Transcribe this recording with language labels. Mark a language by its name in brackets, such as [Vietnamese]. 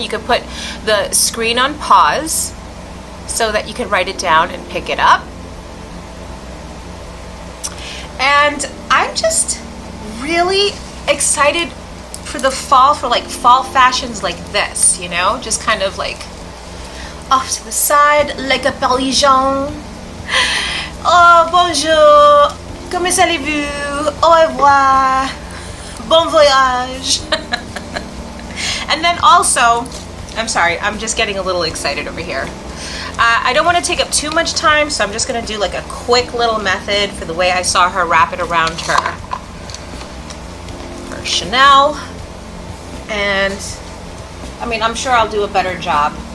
[English] You could put the screen on pause so that you can write it down and pick it up. And I'm just really excited for the fall, for like fall fashions like this, you know, just kind of like off to the side, like a Parisian. [French] Oh, bonjour, comment allez-vous, au revoir, bon voyage. [English] And then also, I'm sorry, I'm just getting a little excited over here. I don't want to take up too much time, so I'm just going to do like a quick little method for the way I saw her wrap it around her Chanel. And I mean, I'm sure I'll do a better job.